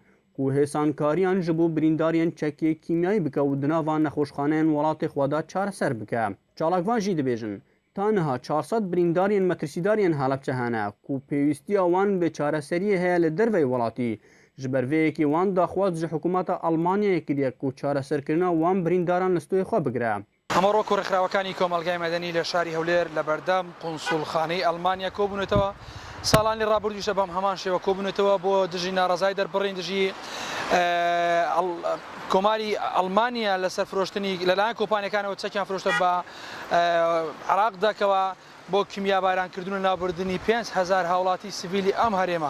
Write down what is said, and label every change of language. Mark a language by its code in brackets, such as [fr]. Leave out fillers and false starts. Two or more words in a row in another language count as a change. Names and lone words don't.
[ku] û hêsankariyan ji bo birîndariyên çekê kîmyayî bike û di nava nexweşxaneyên welatê xwe da çareser bike. Çalakvan jî dibêjin ta niha 400 birîndariyên metirsidariyên Helepçe hene ku pêwîstiya wan bê çareseriyê heye li derveyê welatî. Ji ber vê yekê wan daxwaz ji hikûmeta Almanyayê kiriye ku çareserkirina wan birîndaran li stûyê xwe bigire. [ckb] هەمەڕۆک و ڕێکخراوەکانی کۆمەلگای مەدەنی لە شاری هەولێر لە بەردەم قونسوڵخانەی ئەڵمانیا کۆبوونەتەوە ساڵانی ڕابردووشە بەم هەمان شێوە کۆبوونەتەوە بۆ دژی ناڕزای دەربڕین دژی کۆماری ئەڵمانیا لەسەر فرۆشتنی لەلایەن کۆمپانیەکانەوە چەکیان فرۆشتە بە عێراق دەکەوە بۆ کیمیا بارانکردن و ناوبردنی 5,000 هاوڵاتی سیڤیلی ئەم هەرێمە.